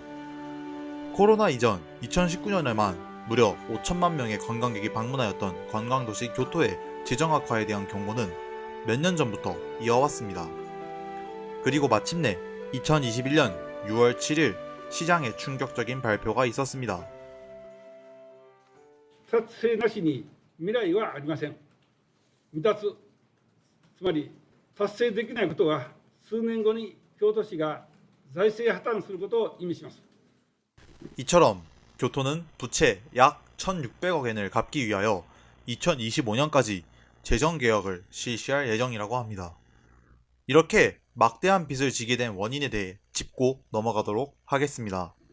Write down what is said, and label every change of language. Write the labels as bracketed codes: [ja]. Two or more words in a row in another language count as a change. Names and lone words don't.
[ko] 코로나 이전 2019년에만 무려 5천만 명의 관광객이 방문하였던 관광도시 교토의 재정 악화에 대한 경고는 몇 년 전부터 이어왔습니다. 그리고 마침내 2021년 6월 7일 시장에 충격적인 발표가 있었습니다. [ja] 達成なしに未来はありません。未達、つまり達成できないことは、数年後に京都市が財政破綻することを意味します。 [ko] 이처럼 교토는 부채 약 1,600억엔을 갚기 위하여 2025년까지 재정개혁을 실시할 예정이라고 합니다. 이렇게 막대한 빚을 지게 된 원인에 대해 짚고 넘어가도록 하겠습니다.